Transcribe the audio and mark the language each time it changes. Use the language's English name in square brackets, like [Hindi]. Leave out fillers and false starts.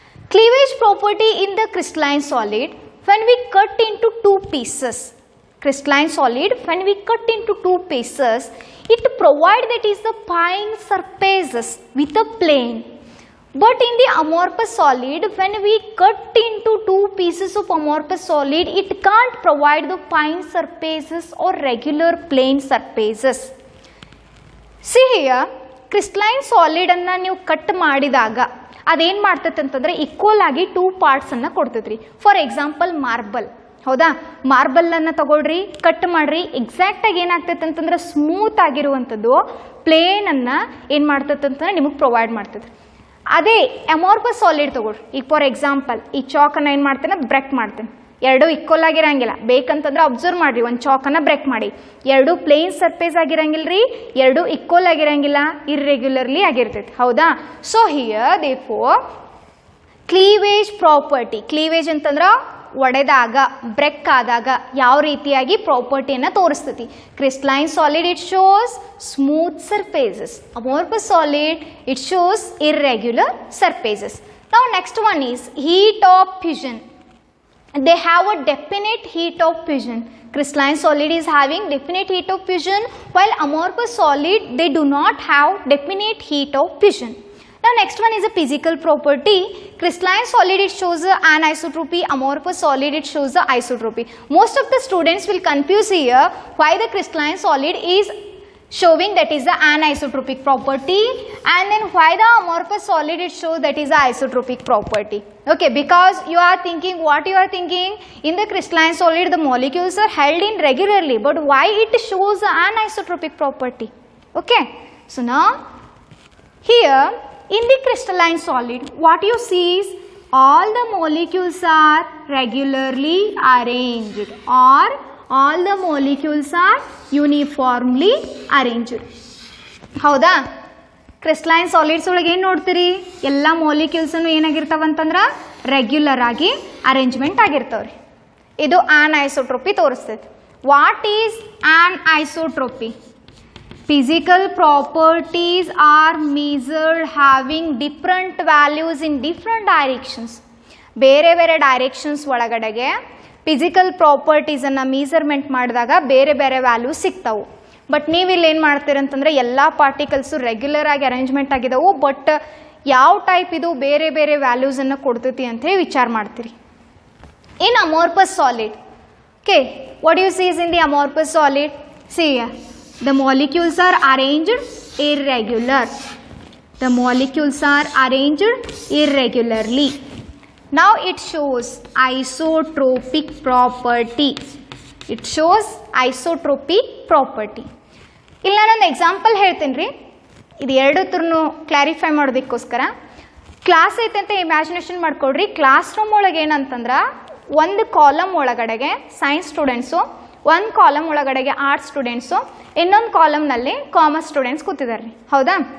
[English] Cleavage property in the crystalline solid, when we cut into 2 pieces, crystalline solid, when we cut into 2 pieces, it provides that is the fine surfaces with a plane. But in the amorphous solid, when we cut into 2 species of amorphous solid, it can't provide the fine surfaces or regular plane surfaces. See here, crystalline solid [Kannada] ಅನ್ನು ನೀವು cut ಮಾಡಿದಾಗ ಅದೇನು ಮಾಡ್ತೈತೆ ಅಂತಂದರೆ equal ಆಗಿ 2 ಪಾರ್ಟ್ಸನ್ನು ಕೊಡ್ತೈತ್ರಿ. For example marble, ಹೌದಾ, ಮಾರ್ಬಲನ್ನು ತಗೊಳ್ರಿ, cut ಮಾಡ್ರಿ, ಎಕ್ಸಾಕ್ಟಾಗಿ ಏನಾಗ್ತೈತೆ ಅಂತಂದ್ರೆ ಸ್ಮೂತ್ ಆಗಿರುವಂಥದ್ದು ಪ್ಲೇನನ್ನು ಏನು ಮಾಡ್ತೈತೆ ಅಂತಂದ್ರೆ ನಿಮಗೆ ಪ್ರೊವೈಡ್ ಮಾಡ್ತದೆ. ಅದೇ ಅಮಾರ್ಫಸ್ ಸಾಲಿಡ್ ತಗೊಳ್ರಿ, ಈಗ ಫಾರ್ ಎಕ್ಸಾಂಪಲ್ ಈ ಚಾಕನ್ನು ಏನು ಮಾಡ್ತೇನೆ, ಬ್ರೇಕ್ ಮಾಡ್ತೇನೆ. ಎರಡು ಈಕ್ವಲ್ ಆಗಿರಂಗಿಲ್ಲ, ಬೇಕಂತಂದ್ರೆ ಅಬ್ಸರ್ವ್ ಮಾಡಿರಿ, ಒಂದು ಚಾಕನ್ನು ಬ್ರೇಕ್ ಮಾಡಿ, ಎರಡು ಪ್ಲೇನ್ ಸರ್ಫೇಸ್ ಆಗಿರಂಗಿಲ್ಲ ರೀ, ಎರಡು ಈಕ್ವಲ್ ಆಗಿರಂಗಿಲ್ಲ, ಇರ್ರೆಗ್ಯುಲರ್ಲಿ ಆಗಿರ್ತೈತೆ, ಹೌದಾ. So here therefore cleavage property, cleavage ಅಂತಂದ್ರೆ ಒಡೆದಾಗ, ಬ್ರೇಕ್ ಆದಾಗ ಯಾವ ರೀತಿಯಾಗಿ ಪ್ರಾಪರ್ಟಿಯನ್ನು ತೋರಿಸ್ತೈತಿ. [English] Crystalline solid it shows smooth surfaces, amorphous solid it shows irregular surfaces. ನಾವು next one is heat of fusion. They have a definite heat of fusion. Crystalline solid is having definite heat of fusion, while amorphous solid they do not have definite heat of fusion. Now next one is a physical property. Crystalline solid it shows anisotropy, amorphous solid it shows the isotropy. Most of the students will confuse here why the crystalline solid is showing that is the anisotropic property, and then why the amorphous solid it shows that is the isotropic property. Okay, because you are thinking, what you are thinking, in the crystalline solid the molecules are held in regularly, but why it shows the anisotropic property? Okay, so now here in the crystalline solid what you see is all the molecules are regularly arranged, or all the molecules are uniformly arranged. ಹೌದಾ. [Kannada] Crystalline solids ಒಳಗೆ ಏನು ನೋಡ್ತೀರಿ, ಎಲ್ಲ ಮಾಲಿಕ್ಯೂಲ್ಸನ್ನು ಏನಾಗಿರ್ತಾವಂತಂದ್ರೆ regular ಆಗಿ arrangement ಆಗಿರ್ತಾವ್ರಿ. ಇದು ಆನ್ಐಸೋಟ್ರೋಪಿ ತೋರಿಸ್ತೈತಿ. [English] What is anisotropy? Physical properties are measured having different values in different directions. [Kannada] ಬೇರೆ ಬೇರೆ directions ಒಳಗಡೆಗೆ ಫಿಸಿಕಲ್ ಪ್ರಾಪರ್ಟೀಸನ್ನು ಮೆಜರ್ಮೆಂಟ್ ಮಾಡಿದಾಗ ಬೇರೆ ಬೇರೆ ವ್ಯಾಲ್ಯೂಸ್ ಸಿಗ್ತಾವು. ಬಟ್ ನೀವು ಇಲ್ಲಿ ಏನು ಮಾಡ್ತೀರಂತಂದರೆ ಎಲ್ಲ ಪಾರ್ಟಿಕಲ್ಸು ರೆಗ್ಯುಲರ್ ಆಗಿ ಅರೇಂಜ್ಮೆಂಟ್ ಆಗಿದಾವು, ಬಟ್ ಯಾವ ಟೈಪ್ ಇದು ಬೇರೆ ಬೇರೆ ವ್ಯಾಲ್ಯೂಸನ್ನು ಕೊಡ್ತೈತಿ ಅಂತ ಹೇಳಿ ವಿಚಾರ ಮಾಡ್ತೀರಿ. [English] In amorphous solid, okay, what you sees in the amorphous solid? See the molecules are arranged irregular. The molecules are arranged irregularly. Now it shows isotropic property. It shows isotropic property. [Kannada] ಇಲ್ಲಿ ನಾನೊಂದು ಎಕ್ಸಾಂಪಲ್ ಹೇಳ್ತೀನಿ ರೀ, ಇದು ಎರಡೂ ಕ್ಲಾರಿಫೈ ಮಾಡೋದಕ್ಕೋಸ್ಕರ. Class ಐತೆ ಅಂತ imagination ಮಾಡ್ಕೊಳ್ರಿ. ಕ್ಲಾಸ್ ರೂಮ್ ಒಳಗೆ ಏನಂತಂದ್ರೆ ಒಂದು ಕಾಲಮ್ ಒಳಗಡೆಗೆ ಸೈನ್ಸ್ ಸ್ಟೂಡೆಂಟ್ಸು, ಒಂದು ಕಾಲಮ್ ಒಳಗಡೆಗೆ ಆರ್ಟ್ಸ್ ಸ್ಟೂಡೆಂಟ್ಸು, ಇನ್ನೊಂದು ಕಾಲಮ್ನಲ್ಲಿ ಕಾಮರ್ಸ್ ಸ್ಟೂಡೆಂಟ್ಸ್ ಕೂತಿದ್ದಾರೆ ರೀ, ಹೌದಾ.